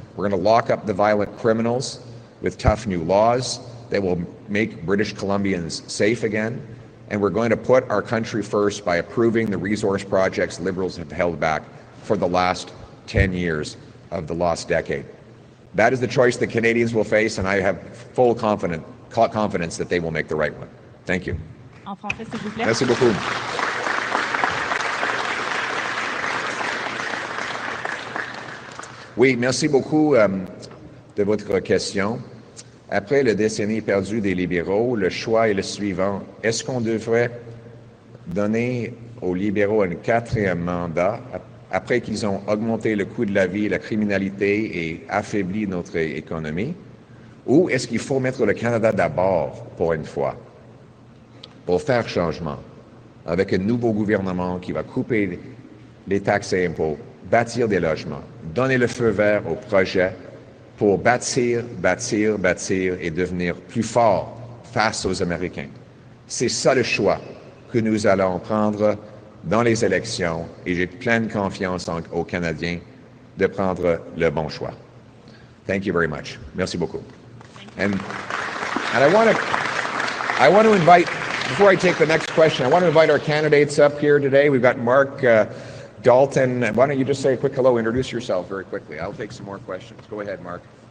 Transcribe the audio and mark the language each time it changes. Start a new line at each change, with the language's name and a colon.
English: We're going to lock up the violent criminals with tough new laws that will make British Columbians safe again. And we're going to put our country first by approving the resource projects Liberals have held back for the last 10 years of the lost decade. That is the choice that Canadians will face, and I have full confidence that they will make the right one. Thank you.
French: En français, s'il vous plaît. Merci beaucoup. Oui, merci beaucoup de votre question. Après la décennie perdue des libéraux, le choix est le suivant. Est-ce qu'on devrait donner aux libéraux un 4e mandat après qu'ils ont augmenté le coût de la vie, la criminalité et affaibli notre économie? Ou est-ce qu'il faut mettre le Canada d'abord pour une fois, pour faire changement, avec un nouveau gouvernement qui va couper les taxes et impôts, bâtir des logements, donner le feu vert au projet pour bâtir et devenir plus fort face aux Américains. C'est ça le choix que nous allons prendre dans les élections et j'ai pleine confiance aux Canadiens de prendre le bon choix.
English: Thank you very much.
French: Merci beaucoup.
English: And I want to invite, before I take the next question, I want to invite our candidates up here today. We've got Mark Dalton. Why don't you just say a quick hello, introduce yourself very quickly. I'll take some more questions. Go ahead, Mark.